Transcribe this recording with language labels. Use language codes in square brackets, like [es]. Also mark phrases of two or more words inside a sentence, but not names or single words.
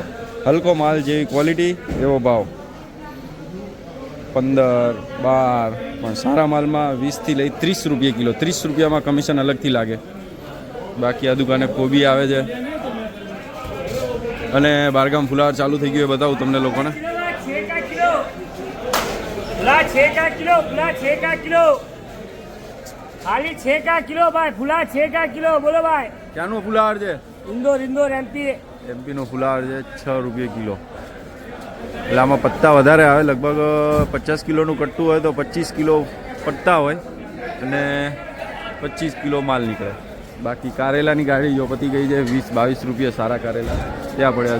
[gu] હલકો માલ જેવી ક્વોલિટી એવો ભાવ 15, 12. પણ સારા માલમાં 20 થી લઈ 30 રૂપિયા કિલો. 30 રૂપિયામાં કમિશન અલગથી લાગે. બાકી આ દુકાને કોબી આવે છે. અને બારગામ ફુલાવર ચાલુ થઈ ગયું એ બતાવું તમને લોકોને. [hi] फुला 6 का किलो, फुला 6 का किलो, खाली 6 का किलो भाई, फुला 6 का किलो. बोलो भाई, [gu] ક્યાંનો ફુલાવર છે? इंदौर MP નો ફુલાવર છે 6 રૂપિયા કિલો. એટલે આમાં પત્તા વધારે આવે. લગભગ 50 કિલોનું કટ્ટું હોય તો 25 કિલો પત્તા હોય અને 25 કિલો માલ નીકળે. બાકી કારેલાની ગાડી જો પતી ગઈ છે 20-22 રૂપિયા સારા કારેલા ત્યાં પડ્યા.